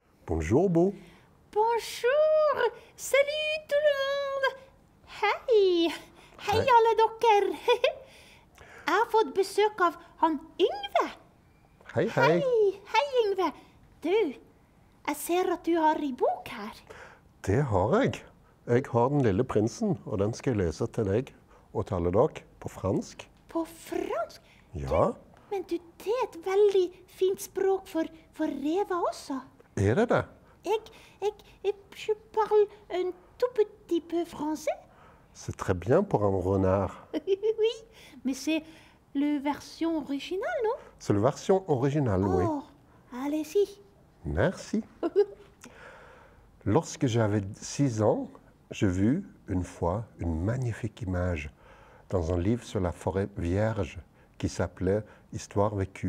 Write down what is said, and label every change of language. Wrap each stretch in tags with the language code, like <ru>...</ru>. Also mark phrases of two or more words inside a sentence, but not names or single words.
<fr>Bonjour, Bo. Bonjour! Salut tout le monde!</fr> <no>Hei! Hei alle dere! Jeg har fått besøk av han Yngve. Hei, hei. Hei, Yngve. Du, jeg ser at du har en bok her. Det har jeg. Jeg har Den lille prinsen, og den skal jeg lese til deg og til alle dere på fransk. På fransk? Ja, Men du, det er et veldig fint språk for rever også. er det det?</no> <fr>Je parle un tout petit peu français. C'est très bien pour un renard. Oui, mais c'est la version originale, non? C'est la version originale, oui. Oh, allez-y. Merci. Lorsque j'avais 6 ans, j'ai vu une fois une magnifique image dans un livre sur la forêt vierge qui s'appelait Histoire vécue.</fr>